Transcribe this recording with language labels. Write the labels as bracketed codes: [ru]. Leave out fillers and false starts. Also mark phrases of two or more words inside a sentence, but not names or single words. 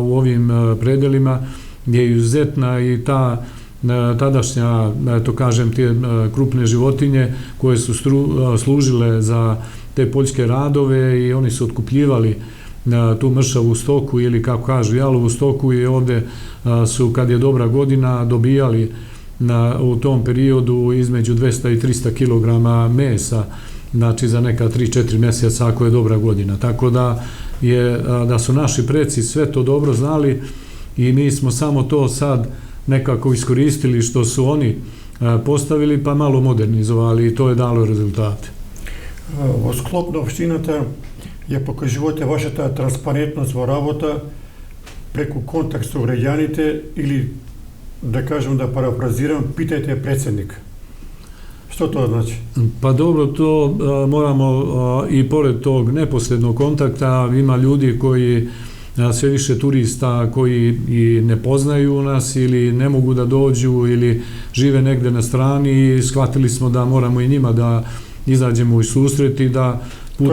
[sr] u ovim predelima je izuzetna i ta tadašnja, to kažem, te krupne životinje koje su služile za te poljske radove i oni su otkupljivali tu mršavu stoku ili kako kažu jalovu stoku i ovdje su kad je dobra godina dobijali u tom periodu između 200 i 300 kg mesa, znači za neka 3-4 mjeseca ako je dobra godina. Tako da je da su naši preci sve to dobro znali i mi smo samo to sad nekako iskoristili što su oni postavili pa malo modernizovali i to je dalo rezultate. [mk] Во склоп на општината ја покажувате вашата транспарентност во работа преку контакт со граѓаните или, да кажем, да парафразирам, [sr] питајте председник. [mk] Што тоа значи? [sr] Pa dobro, to moramo i pored tog neposrednog kontakta, ima ljudi koji sve više turista koji i ne poznaju nas ili ne mogu da dođu ili žive negde na strani i shvatili smo da moramo i njima da izađemo u susret i da putem